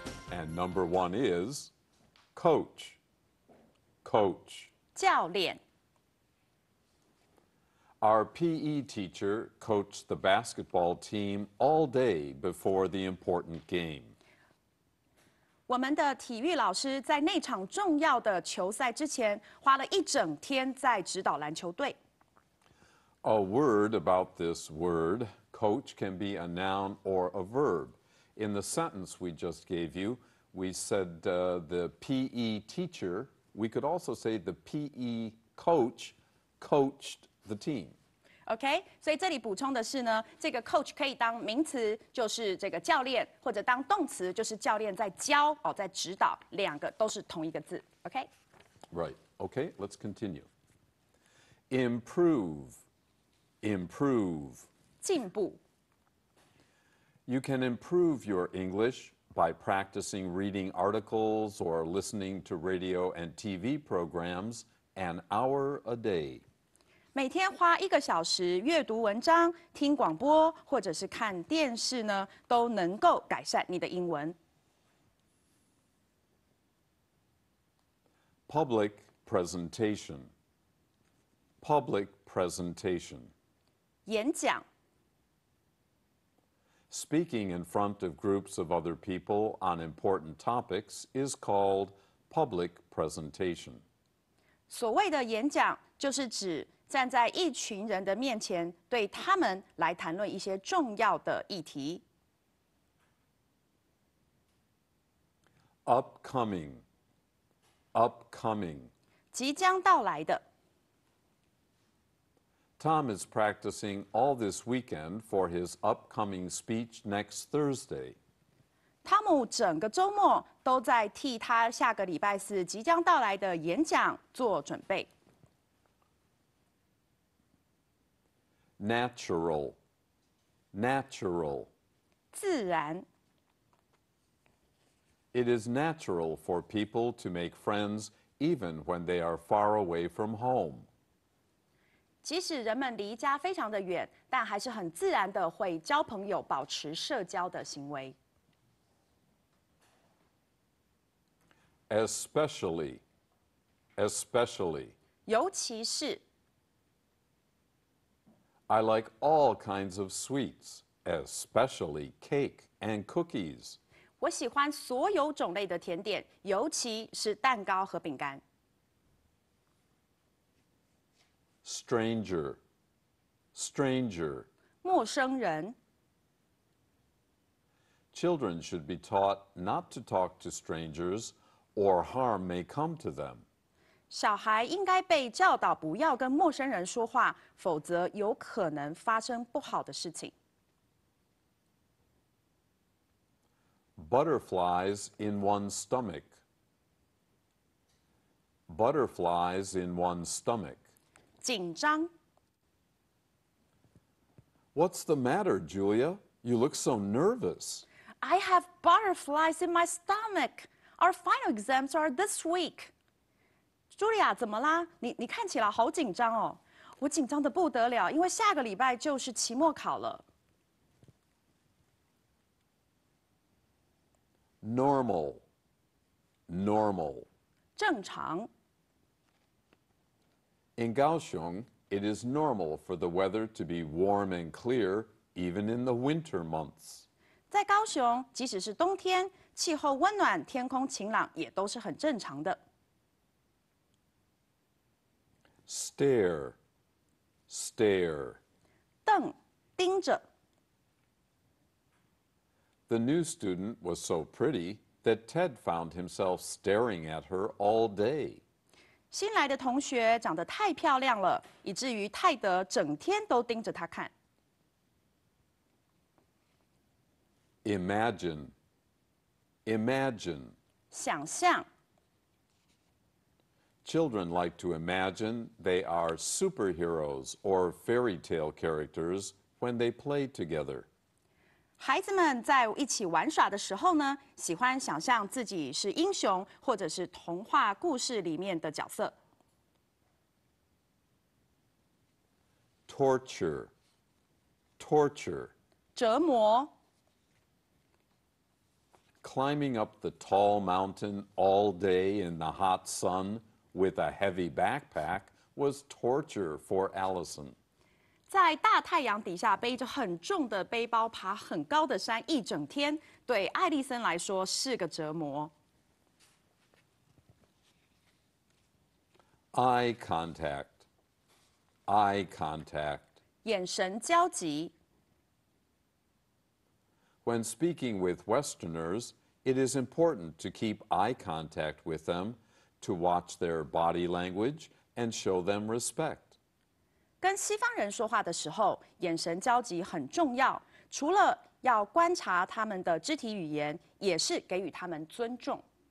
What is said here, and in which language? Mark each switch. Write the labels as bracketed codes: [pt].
[en] And number 1 is coach. Coach. [zh] 教练 [en] Our PE teacher coached the basketball team all day before the important game. [zh] 我们的体育老师在那场重要的球赛之前，花了一整天在指导篮球队。 [en] A word about this word, coach, can be a noun or a verb. In the sentence we just gave you, we said the PE teacher. We could also say the PE coach coached the team. [zh] OK， 所以这里补充的是呢，这个 coach 可以当名词，就是这个教练，或者当动词，就是教练在教在指导，两个都是同一个字。 OK。 [en] Right. Okay, let's continue. Improve. Improve. [zh] 进步。 [en] You can improve your English by practicing reading articles or listening to radio and TV programs an hour a day. [zh] 每天花1个小时阅读文章、听广播或者是看电视呢，都能够改善你的英文。 [en] Public presentation. Public presentation. [zh] 演讲。 [en] Speaking in front of groups of other people on important topics is called public presentation. [zh] 所谓的演讲，就是指站在一群人的面前，对他们来谈论一些重要的议题。 [en] Upcoming. Upcoming. [zh] 即将到来的。 [en] Tom is practicing all this weekend for his upcoming speech next Thursday. [zh] 汤姆整个周末都在替他下个礼拜四即将到来的演讲做准备。 [en] Natural. Natural. [zh] 自然。 [en] It is natural for people to make friends even when they are far away from home. [zh] 即使人们离家非常的远，但还是很自然的会交朋友，保持社交的行为。 [en] Especially. Especially. [zh] 尤其是。 [en] I like all kinds of sweets, especially cake and cookies. [zh] 我喜欢所有种类的甜点，尤其是蛋糕和饼干。 [en] Stranger. Stranger. [zh] 陌生人。 [en] Children should be taught not to talk to strangers or harm may come to them. [zh] 小孩应该被教导不要跟陌生人说话，否则有可能发生不好的事情。 [en] Butterflies in one's stomach. Butterflies in one's stomach. [zh] 紧张。 [en] What's the matter, Julia? You look so nervous. I have butterflies in my stomach. Our final exams are this week. [zh] 茱莉亚，怎么啦？你看起来好紧张哦。我紧张的不得了，因为下个礼拜就是期末考了。 [en] Normal. Normal. [zh] 正常。 [en] In Kaohsiung, it is normal for the weather to be warm and clear even in the winter months. [zh] 在高雄，即使是冬天，气候温暖、天空晴朗也都是很正常的。 [en] Stare, stare. [zh] 瞪，盯着。 [en] The new student was so pretty that Ted found himself staring at her all day. [zh] 新来的同学长得太漂亮了，以至于泰德整天都盯着她看。 [en] Imagine, imagine. [zh] 想象。 [en] Children like to imagine they are superheroes or fairy tale characters when they play together. [zh] 孩子们在一起玩耍的时候呢，喜欢想象自己是英雄或者是童话故事里面的角色。 [en] Torture, torture. [zh] 折磨。 [en] Climbing up the tall mountain all day in the hot sun with a heavy backpack was torture for Allison. [zh] 在大太阳底下背着很重的背包爬很高的山一整天，对艾丽森来说是个折磨。 [en] Eye contact, eye contact. [zh] 眼神交集。 [en] When speaking with Westerners, it is important to keep eye contact with them, to watch their body language, and show them respect. [zh] 跟西方人说话的时候，眼神交集很重要。除了要观察他们的肢体语言，也是给予他们尊重。